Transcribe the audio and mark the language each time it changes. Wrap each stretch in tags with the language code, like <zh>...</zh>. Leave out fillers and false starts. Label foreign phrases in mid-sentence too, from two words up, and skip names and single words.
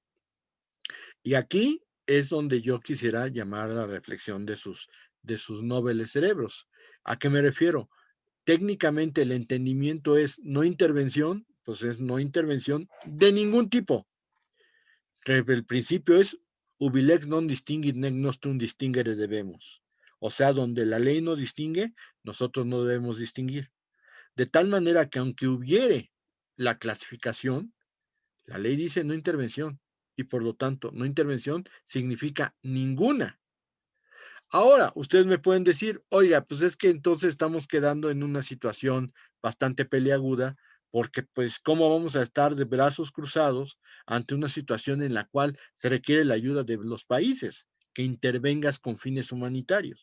<es>Y aquí es donde yo quisiera llamar a la reflexión de sus nobles cerebros. ¿A qué me refiero? Técnicamente el entendimiento es no intervención, pues es no intervención de ningún tipo. El principio es</es> <la>ubilex non distinguit nec nostrum distingere debemos.</la> <es>O sea, donde la ley no distingue, nosotros no debemos distinguir. De tal manera que aunque hubiere la clasificación, la ley dice no intervención y por lo tanto no intervención significa ninguna. Ahora, ustedes me pueden decir, oiga, pues es que entonces estamos quedando en una situación bastante peleaguda porque pues cómo vamos a estar de brazos cruzados ante una situación en la cual se requiere la ayuda de los países, que intervengas con fines humanitarios.</es>